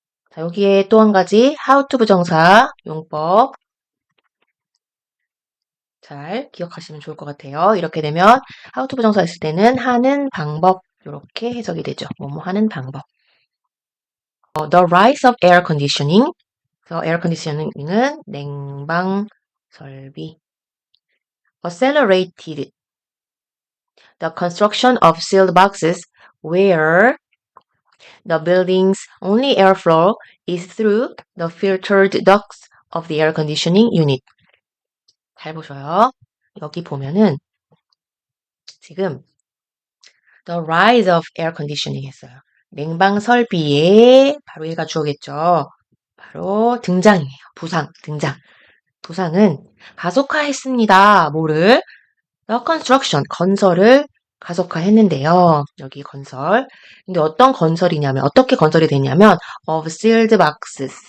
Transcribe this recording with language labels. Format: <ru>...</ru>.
<ko>자, 여기에 또 한 가지 how to 부정사 용법 잘 기억하시면 좋을 것 같아요. 이렇게 되면 how to 부정사 했을 때는 하는 방법 이렇게 해석이 되죠. 뭐뭐 하는 방법.</ko> <en>The rise of air conditioning.</en> <ko>그래서 air conditioning은 냉방 설비.</ko> <en>Accelerated the construction of sealed boxes where the building's only airflow is through the filtered ducts of the air conditioning unit.</en> <ko>잘 보셔요. 여기 보면은 지금</ko> <en>the rise of air conditioning</en> <ko>했어요. 냉방 설비에 바로 얘가 주어겠죠. 바로 등장이에요. 부상, 등장. 부상은 가속화했습니다. 뭐를?</ko> <en>The construction,</en> <ko>건설을 가속화했는데요. 여기 건설. 근데 어떤 건설이냐면, 어떻게 건설이 되냐면,</ko> <en>of sealed boxes.</en>